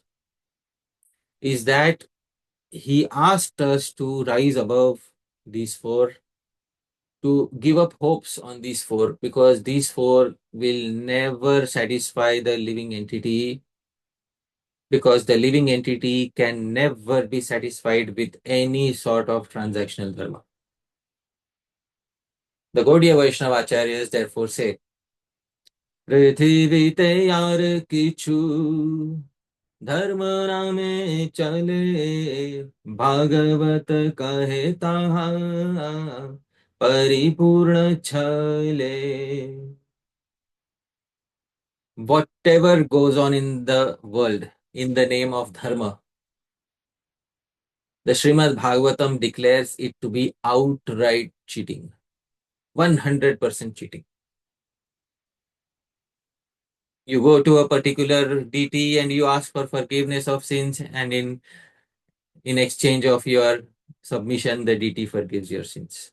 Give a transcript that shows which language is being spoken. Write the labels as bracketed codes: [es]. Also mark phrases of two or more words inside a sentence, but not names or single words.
[en] Is that he asked us to rise above these four, to give up hopes on these four, because these four will never satisfy the living entity, because the living entity can never be satisfied with any sort of transactional dharma. The Gaudiya Vaishnava Acharyas therefore say, [bn] পৃথিবীতে যার কিছু ধর্ম নামে চলে ভাগবত কহে তাহা পরিপূর্ণ ছলে. [en] Whatever goes on in the world in the name of dharma, the Srimad Bhagavatam declares it to be outright cheating, 100% cheating. You go to a particular deity and you ask for forgiveness of sins, and in exchange of your submission, the deity forgives your sins.